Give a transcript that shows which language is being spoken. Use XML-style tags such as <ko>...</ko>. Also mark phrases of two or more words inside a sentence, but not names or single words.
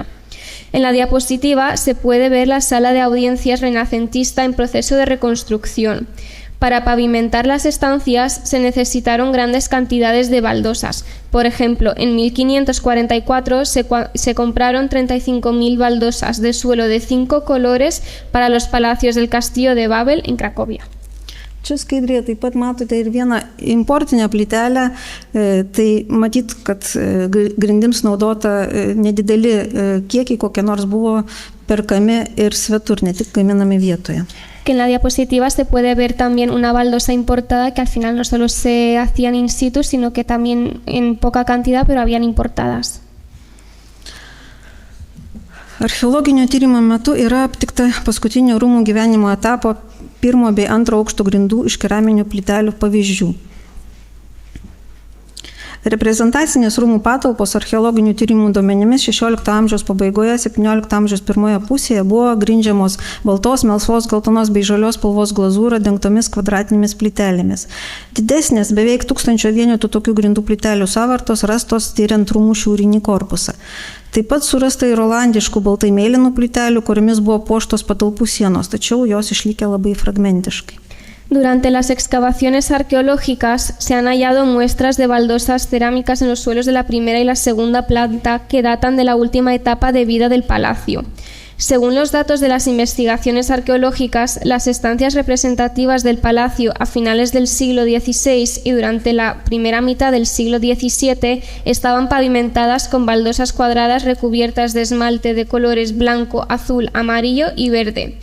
<es>En la diapositiva se puede ver la sala de audiencias renacentista en proceso de reconstrucción. Para pavimentar las estancias se necesitaron grandes cantidades de baldosas. Por ejemplo, en 1544 se compraron 35.000 baldosas de suelo de 5 colores para los palacios del castillo de Babel en Cracovia.</es> <lt>Čia skaidrėje taip pat matote ir vieną importinę plytelę, tai matyt, kad grindims naudota nedideli kiekiai, kokie nors buvo perkami ir svetur, ne tik gaminami vietoje.</lt> <es>Que en la diapositiva se puede ver también una baldosa importada que al final no solo se hacían</es> <la>in situ,</la> <es>sino que también en poca cantidad, pero habían importadas.</es> <lt>Archeologinio tyrimo metu yra aptikta paskutinio rūmų gyvenimo etapo pirmo bei antro aukšto grindų iš keraminių plytelių pavyzdžių. Reprezentacinės rūmų patalpos archeologinių tyrimų duomenimis 16 amžiaus pabaigoje, 17 amžiaus pirmoje pusėje buvo grindžiamos baltos, melsvos, geltonos bei žalios spalvos glazūra dengtomis kvadratinėmis plytelėmis. Didesnės beveik 1000 vienetų tokių grindų plytelių sąvartos rastos tyriant rūmų šiaurinį korpusą. Taip pat surasta ir olandiškų baltai mėlynų plytelių, kuriomis buvo puoštos patalpų sienos, tačiau jos išlikė labai fragmentiškai.</lt> <es>Durante las excavaciones arqueológicas se han hallado muestras de baldosas cerámicas en los suelos de la primera y la segunda planta que datan de la última etapa de vida del palacio. Según los datos de las investigaciones arqueológicas, las estancias representativas del palacio a finales del siglo XVI y durante la primera mitad del siglo XVII estaban pavimentadas con baldosas cuadradas recubiertas de esmalte de colores blanco, azul, amarillo y verde.</es>